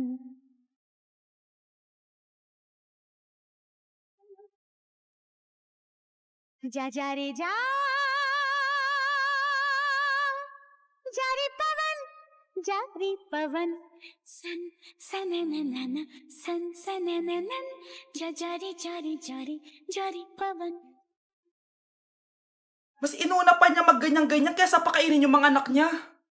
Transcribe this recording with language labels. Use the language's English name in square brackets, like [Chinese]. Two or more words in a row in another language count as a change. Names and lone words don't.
[Hindi] जा रे जा रे पवन सन सनननन सन सनननन जा रे पवन [Filipino] Mas inuna pa niya mag-ganyan-ganyan kaysa pakainin yung mga anak niya.